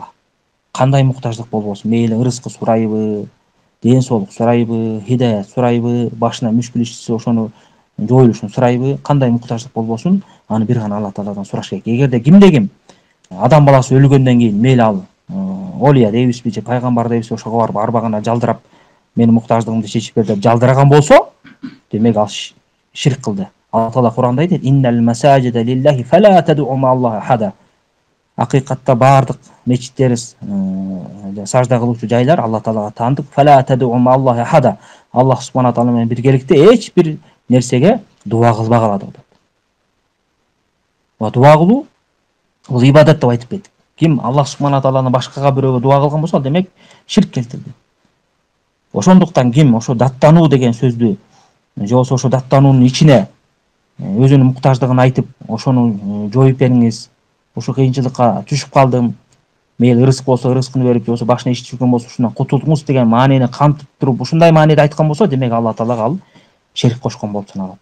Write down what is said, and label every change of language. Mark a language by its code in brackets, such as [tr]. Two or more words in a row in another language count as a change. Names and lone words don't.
[ky] Кандай муктаждык болбосун, мейли ырызкы сурайбы, ден соолук сурайбы, хидаят сурайбы, башына мүшкүл иш түшсө ошону жоюлушун сурайбы, кандай муктаждык болбосун, аны бир гана Алла Тааладан сураш керек. Эгерде ким адам баласы өлгөндөн кийин мейли ал олия дейбизби же пайгамбар дейбизби, ошого барып арбагана жалдырап, менин муктаждыгымды чечип бер деп жалдыраган болсо, демек ал ширк кылды. Алла Таала Куранда айтат: [ar] "إن المساجد لله فلا تدعوا مع الله أحدا." [ky] Акыйкатта бардык мечиттерибиз, сажда кылуучу жайлар Алла Таалага таандык. [ar] فلا تدعوا مع الله أحدا. [ky] Аллах [ar] سبحانه تعالى [ky] менен биргеликте эч бир нерсеге дуа кылбагыла деп атат. Ва дуа кылуу бул ибадат деп айтып кеттик. Ким Аллах [ar] سبحانه تعالى [ky] башкага бирөөгө дуа кылган болсо, ал демек ширк келтирди. Ошондуктан ким ошо даттануу деген сөздү же болбосо ошо даттануунун ичине өзүнүн муктаждыгын айтып, ошону жоюп бериңиз, ошо кыйынчылыкка түшүп калдым, мейли ырызык болсо ырызкын берип, же болбосо башына иш түшкөн болсо ушундан кутулдуңуз деген маанини камтып туруп, ушундай мааниде айткан болсо, демек Алла Таалага ал ширк кошкон болуп саналат.